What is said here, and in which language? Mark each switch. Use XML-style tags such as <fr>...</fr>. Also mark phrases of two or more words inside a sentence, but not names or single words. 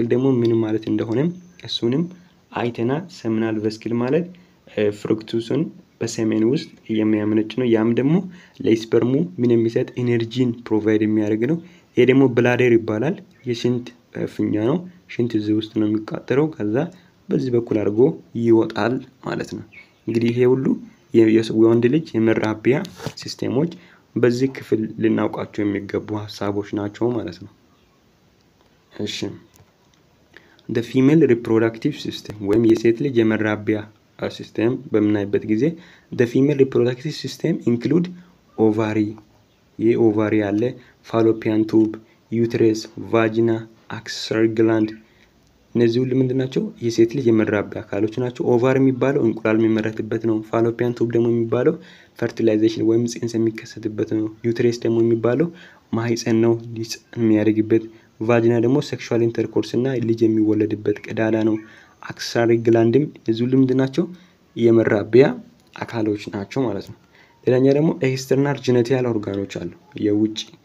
<am>ደግሞ ምን ማለት እንደሆነ እሱንም አይተና</am> <en>seminal vesicle</en> <am>ማለት ፍሩክቱስን በሰሜን ውስጥ የሚያመነጭ ነው። ያም ደግሞ ለስፐርሙ ምን የሚሰጥ ኢነርጂን ፕሮቫይድ የሚያደርግ ነው። ይሄ ደግሞ ብላደር ይባላል። የሽንት ፍኛ ነው። ሽንት እዚህ ውስጥ ነው የሚቃጠለው። ከዛ በዚህ በኩል አድርጎ ይወጣል ማለት ነው። እንግዲህ ይሄ ሁሉ የወንድ ልጅ የመራቢያ ሲስተሞች በዚህ ክፍል ልናውቃቸው የሚገቡ ሐሳቦች ናቸው ማለት ነው። እሺ</am> <en>the female reproductive system</en> <am>ወይም የሴት ልጅ የመራቢያ ሲስተም በምናይበት ጊዜ</am> <en>the female reproductive system include ovary</en> <am>የኦቫሪ አለ፣</am> <en>fallopian tube፣ uterus፣ vagina፣ accessory gland።</en> <am>እነዚህ ሁሉ ምንድናቸው? የሴት ልጅ የመራቢያ አካሎች ናቸው። ኦቫሪ የሚባለው እንቁላል የሚመረትበት ነው።</am> <en>fallopian tube</en> <am>ደግሞ የሚባለው ፈርቲላይዜሽን ወይም ጽንስ የሚከሰትበት ነው። uterus ደግሞ የሚባለው ማህፀን ነው የሚያድግበት። ቫጂና ደግሞ</am> <en>sexual intercourse</en> <am>እና ልጅ የሚወለድበት ቀዳዳ ነው።</am> <en>accessory gland</en> <am>እዚሁ ምንድናቸው የመራቢያ አካሎች ናቸው ማለት ነው። ሌላኛ ደግሞ</am> <en>external genital organs</en> <am>አሉ። የውጭ</am>